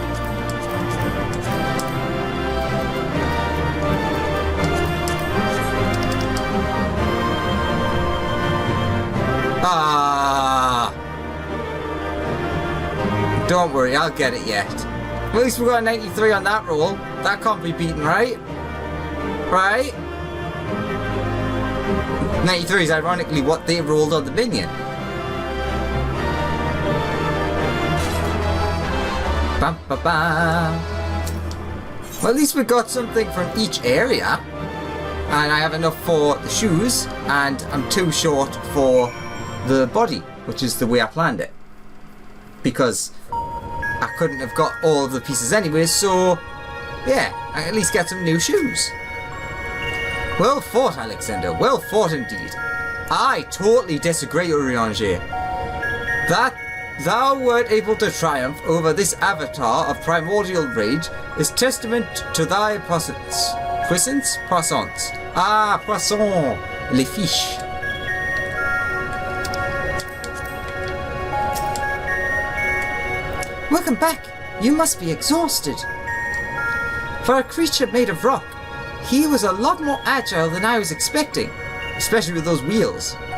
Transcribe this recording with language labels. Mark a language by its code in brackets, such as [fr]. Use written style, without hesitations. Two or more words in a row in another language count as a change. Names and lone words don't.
[en] Ah! Don't worry, I'll get it yet. At least we got a 93 on that roll. That can't be beaten, right? Right? 93 is ironically what they rolled on the minion. Bam, ba, bam. Well, at least we got something from each area. And I have enough for the shoes, and I'm too short for the body, which is the way I planned it. Because I couldn't have got all of the pieces anyway, so yeah, I at least get some new shoes. Well fought, Alexander. Well fought indeed. I totally disagree, Urianger. That thou wert able to triumph over this avatar of primordial rage is testament to thy puissance. Puissance? Puissance. Ah, poisson. [fr] Les fiches. [en] Welcome back. You must be exhausted. For a creature made of rock, he was a lot more agile than I was expecting, especially with those wheels.